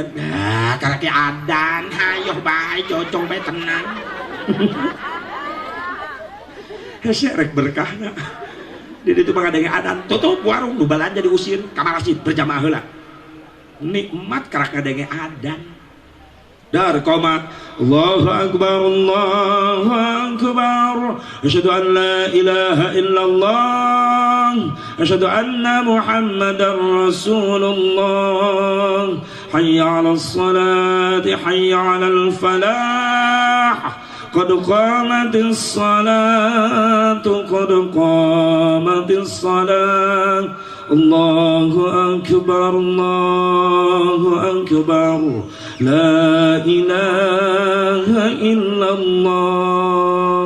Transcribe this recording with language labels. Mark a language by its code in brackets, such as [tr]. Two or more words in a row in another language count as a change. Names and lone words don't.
[su] Nah, karake adan hayo bae cocong bae tenang. Hese rek berkahna. Di ditu ngadenge adan tutup warung nu balanja diusir ka masjid berjamaah heula. Nikmat karak ngadenge adan. [ar] Dar قامت الله أكبر أشهد أن لا إله إلا الله أشهد أن محمدا رسول الله حي على الصلاة حي على الفلاح قد قامت الصلاة قد قامت الصلاة الله أكبر لا إله إلا الله.